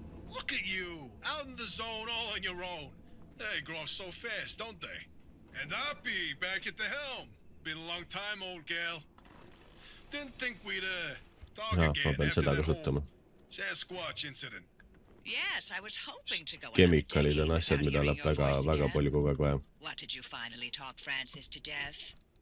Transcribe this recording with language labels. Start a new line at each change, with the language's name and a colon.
English: Look at you, out in the zone all on your own. They grow up so fast, don't they? And Appy, back at the helm. Been a long time, old gal. Didn't think we'd talk again after that whole Sasquatch incident. Yes, I was hoping to go
Estonian: Kemikalid on asjad, mida läheb väga palju kogu aeg vaja.
English: What did you finally talk Francis to death?